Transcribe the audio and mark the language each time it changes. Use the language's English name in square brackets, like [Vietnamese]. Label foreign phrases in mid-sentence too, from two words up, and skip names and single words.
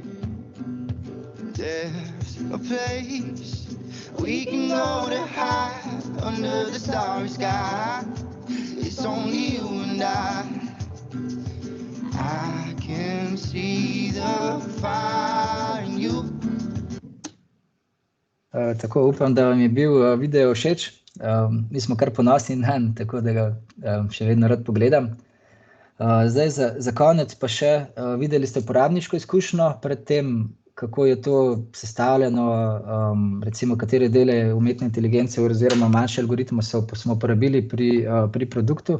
[English] There's a place we can go to hide under the starry sky. It's only you and I can see the fire in you. [Slovenian] Tako upam, da vam je bil video všeč. Mi smo kar ponosni nanj, tako da ga še vedno rad pogledam. Zdaj za konec pa še, videli ste uporabniško izkušnjo pred tem, kako je to sestavljeno, recimo katere dele umetne inteligence oziroma manjše algoritme smo uporabili pri produktu.